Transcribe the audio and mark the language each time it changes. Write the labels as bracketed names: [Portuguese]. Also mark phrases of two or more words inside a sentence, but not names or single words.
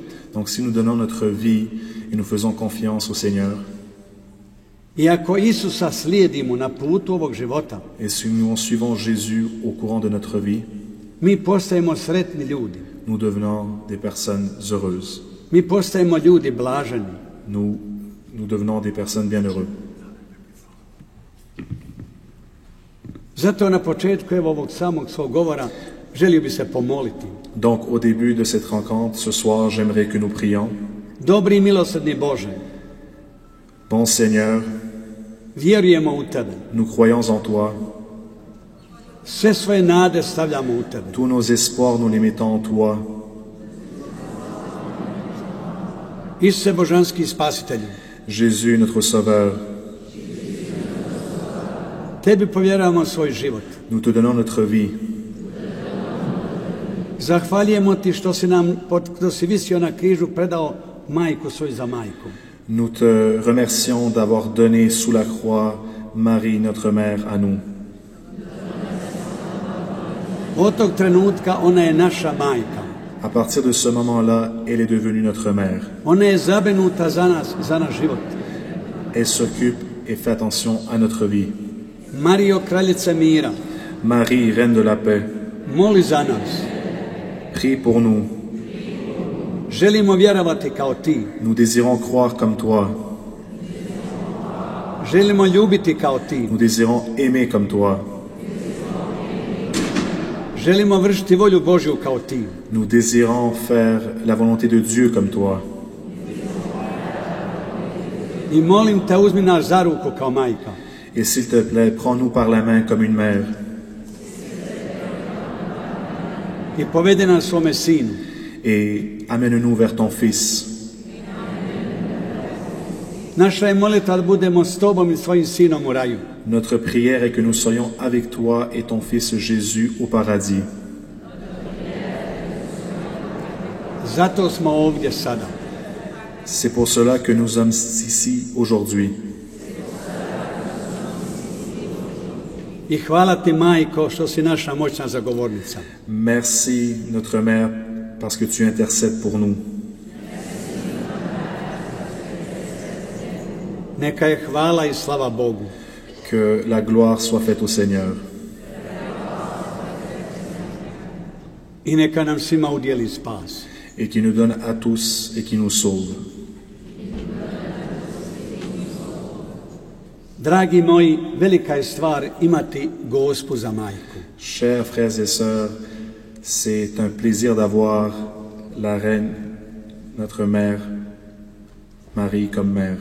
[French] Donc si nous donnons notre vie et nous faisons confiance au Seigneur, [Croatian] i ako Isusa slijedimo na putu ovog života, [French] et si nous suivons Jésus au courant de notre vie, [Croatian] mi postajemo sretni ljudi. [French] Nous devenons des personnes heureuses. [Croatian] Mi postajemo ljudi blaženi. [French] Nous devenons des personnes bienheureuses. [Croatian] Zato na početku ovog samog svog govora želio bi se pomoliti. [French] Donc au début de cette rencontre ce soir, j'aimerais que nous prions. [Croatian] Dobri i milosrdni Bože, [French] bon Seigneur, [Croatian] vjerujemo u Tebe. [French] Nous croyons en Toi. [Croatian] Sve svoje nade stavljamo u Tebe. [French] Tous nos espoirs, nous les mettons en Toi. [Croatian] Isuse božanski spasitelju, [French] Jésus, notre sauveur, [Croatian] Tebi povjeravamo svoj život. [French] nous te donnons notre vie. [Croatian] Zahvaljujemo Ti što si visio na križu, predao majku svoju za majku. [French] Nous te remercions d'avoir donné sous la croix Marie, notre mère, à nous. [Croatian] Od tog trenutka ona je naša majka. [French] À partir de ce moment-là, elle est devenue notre mère. [Croatian] Ona je zabrinuta za nas, za naš život. [French] Elle s'occupe et fait attention à notre vie. [Croatian] Marijo, kraljice mira, [French] Marie, reine de la paix, [Croatian] moli za nas. [French] prie pour nous. [Croatian] Želimo vjerovati kao Ti. [French] Nous désirons croire comme Toi. [Croatian] Želimo ljubiti kao Ti. [French] Nous désirons aimer comme Toi. [Croatian] Želimo vršiti volju Božju kao Ti. [French] Nous désirons faire la volonté de Dieu comme Toi. [Croatian] I molim Te, uzmi nas za ruku kao majka. [French] Et s'il te plaît, prends-nous par la main comme une mère. [Croatian] I povedi nas svome Sinu. [French] Et amène-nous vers ton Fils. [Croatian] Naša je molitva da budemo s Tobom i svojim Sinom u raju. [French] Notre prière est que nous soyons avec toi et ton Fils Jésus au paradis. [Croatian] Zato smo ovdje sada. [French] C'est pour cela que nous sommes ici aujourd'hui. [Croatian] I hvala Ti, majko, što si naša moćna zagovornica. [French] Merci, notre mère, parce que tu intercèdes pour nous. [Croatian] Neka je hvala i slava Bogu. [French] Que la gloire soit faite au Seigneur. [Croatian] I neka nam svima udjeli spas. [French] Et qui nous donne à tous et qui nous sauve. [Croatian] Dragi moji, velika je stvar imati Gospu za majku. [French] Chers frères et sœurs, c'est un plaisir d'avoir la reine, notre mère, Marie comme mère.